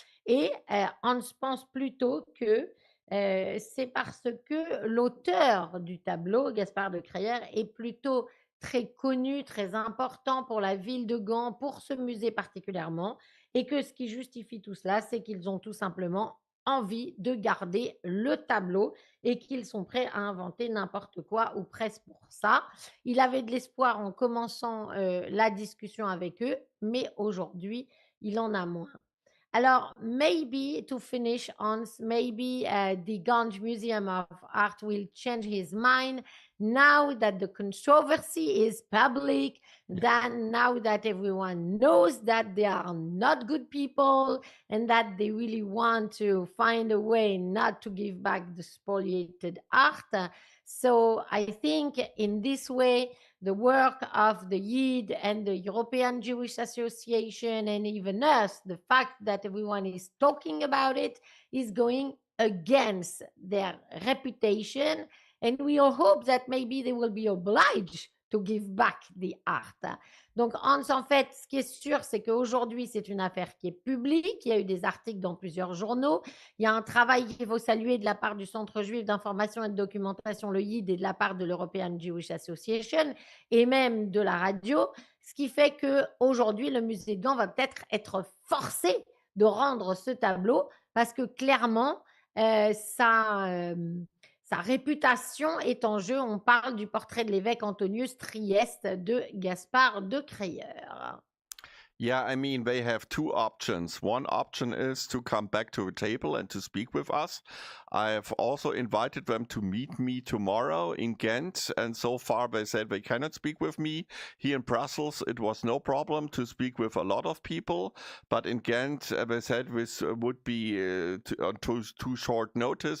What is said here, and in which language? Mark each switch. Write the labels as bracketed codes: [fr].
[fr] Et Hans pense plutôt que c'est parce que l'auteur du tableau, Gaspard de Créère, est plutôt très connu, très important pour la ville de Gand, pour ce musée particulièrement, et que ce qui justifie tout cela, c'est qu'ils ont tout simplement envie de garder le tableau et qu'ils sont prêts à inventer n'importe quoi ou presque pour ça. Il avait de l'espoir en commençant la discussion avec eux, mais aujourd'hui, il en a moins. [en] Alors, maybe to finish on, maybe the Ganj Museum of Art will change his mind now that the controversy is public, then now that everyone knows that they are not good people and that they really want to find a way not to give back the spoliated art. So I think in this way, the work of the Yid and the European Jewish Association and even us, the fact that everyone is talking about it is going against their reputation. And we all hope that maybe they will be obliged to give back the art. [fr] Donc, Hans, en fait, ce qui est sûr, c'est qu'aujourd'hui, c'est une affaire qui est publique. Il y a eu des articles dans plusieurs journaux. Il y a un travail qu'il faut saluer de la part du Centre juif d'information et de documentation, le YID, et de la part de l'European Jewish Association et même de la radio, ce qui fait qu'aujourd'hui, le musée de Gand va peut-être être forcé de rendre ce tableau parce que clairement, sa réputation est en jeu. On parle du portrait de l'évêque Antonius Trieste de Gaspard de Créeur. [en] Yeah, I mean, they have two options. One option is to come back to the table and to speak with us. I have also invited them to meet me tomorrow in Ghent, and so far they said they cannot speak with me. Here in Brussels, it was no problem to speak with a lot of people, but in Ghent, they said this would be on too short notice.